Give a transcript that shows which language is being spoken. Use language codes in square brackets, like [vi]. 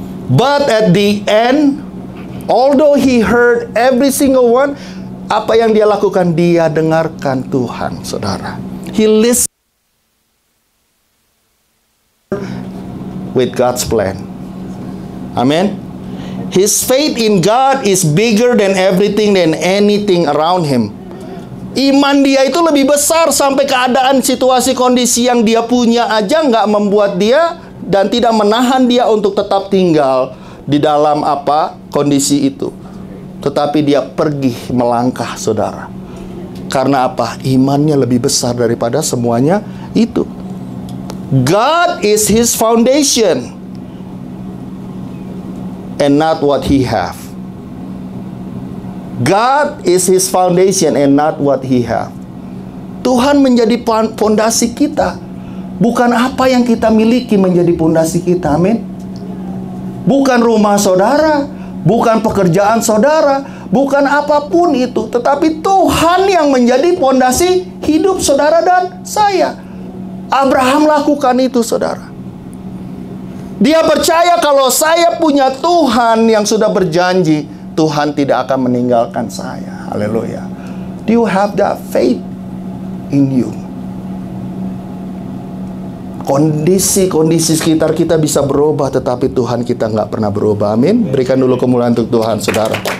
[en] But at the end, although he heard every single one, [id] apa yang dia lakukan? Dia dengarkan Tuhan, saudara. [en] He listened with God's plan. Amen. His faith in God is bigger than everything, than anything around him. [id] Iman dia itu lebih besar, sampai keadaan situasi kondisi yang dia punya aja nggak membuat dia dan tidak menahan dia untuk tetap tinggal di dalam kondisi itu. Tetapi dia pergi melangkah, saudara. Karena apa? Imannya lebih besar daripada semuanya itu. [en] God is his foundation and not what he have. God is his foundation and not what he have. [id] Tuhan menjadi fondasi kita, bukan apa yang kita miliki menjadi fondasi kita. Amin. Bukan rumah saudara, bukan pekerjaan saudara, bukan apapun itu, tetapi Tuhan yang menjadi fondasi hidup saudara dan saya. Abraham lakukan itu, saudara. Dia percaya kalau saya punya Tuhan yang sudah berjanji, Tuhan tidak akan meninggalkan saya. Haleluya. [en] Do you have that faith in you? [id] Kondisi-kondisi sekitar kita bisa berubah, tetapi Tuhan kita nggak pernah berubah. Amin. Berikan dulu kemuliaan untuk Tuhan, saudara.